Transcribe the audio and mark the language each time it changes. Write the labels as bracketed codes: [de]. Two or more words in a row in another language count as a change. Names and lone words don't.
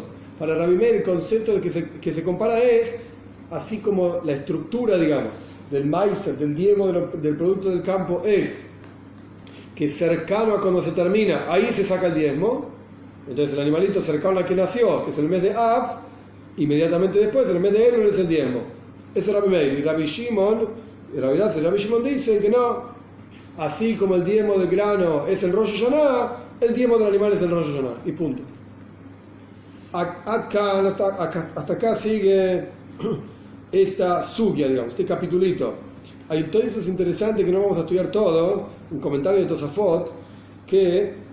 [es] Para Rabbi Meir el concepto de que se compara es, así como la estructura, digamos, del maíz, del diezmo del producto del campo es que cercano a cuando se termina, ahí se saca el diezmo. Entonces el animalito cercano a que nació, que es el mes de Av, inmediatamente después, en el mes de Elul, es el diezmo. Ese es Rabbi Meir. Y Rabbi Shimon, Rabbi Elazar y Rabbi Shimon dicen que no, así como el diezmo del grano es el Rosh Hashanah, el diezmo del animal es el Rosh Hashanah, y punto. Hasta acá sigue esta sugya, digamos, este capitulito. Hay textos interesantes que no vamos a estudiar todo, un comentario de Tosafot, que...